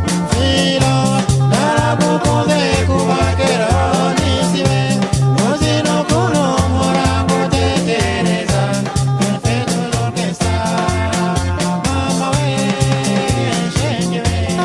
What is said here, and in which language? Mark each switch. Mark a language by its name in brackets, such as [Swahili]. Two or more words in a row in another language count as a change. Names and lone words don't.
[Kinyarwanda] Filo, naragukunze kuva kera nisibe, uzi n'ukuntu mpora ngutekereza, [French] je fais toujours que ça, [Kinyarwanda] mama we, shenge we.